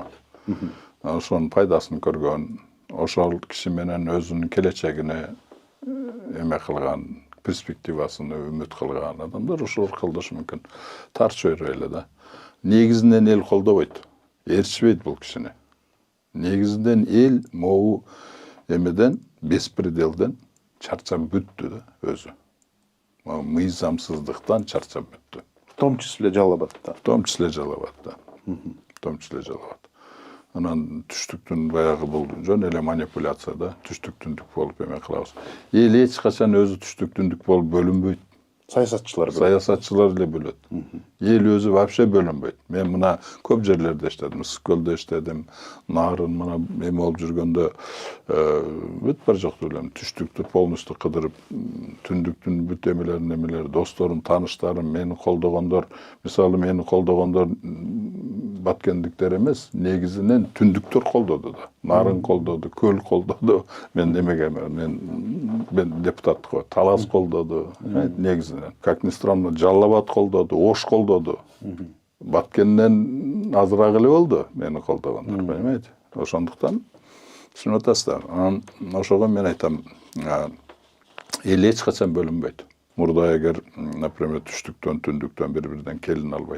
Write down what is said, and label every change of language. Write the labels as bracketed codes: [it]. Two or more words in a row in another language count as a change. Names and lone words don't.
[ky] Ошонун пайдасын көргөн, ошол киши менен өзүнүн келечегине эме кылган, перспективасын үмүт кылган адамдар ошол колдошу мүмкүн. Тар чөйрө эле да. Негизинен эл колдобойт. Ээрчишпейт бул кишини. Негизинен эл могу эмеден, беспределден чарчап бүттү да өзү. Мыйзамсыздыктан чарчап бүттү. [ru] В том числе Жалалабадта. В том числе Жалалабадта. В том числе Жалалабад. [ky] Анан түштүктүн баягы бул жөн эле манипуляция да, түштүк-түндүк болуп эме кылабыз. Эл эч качан өзү түштүк-түндүк болуп бөлүнбөйт. Саясатчылар эле бөлөт. Эл өзү вообще бөлүнбөйт. Мен мына көп жерлерде иштедим, Ысык-Көлдө иштедим, Нарын мына эме болуп жүргөндө бүт бар жокту билем. Түштүктү полностью кыдырып, түндүктүн бүт эмелери, досторум, тааныштарым, мени колдогондор, мисалы мени колдогондор баткендиктер эмес, негизинен түндүктөр колдоду да. Нарын колдоду, Көл колдоду. Мен эмеге мен депутаттыкка Талас колдоду, негизинен. [ru] Как ни странно, [ky] Жалалабад колдоду, Ош колдоду. Баткенден азыраак эле болду мени колдогондор, понимаете? Ошондуктан түшүнүп атасыздар. Анан ошого мен айтам, эл эч качан бөлүнбөйт. Мурда эгер, например, түштүктөн, түндүктөн бири-биринен келин албайт.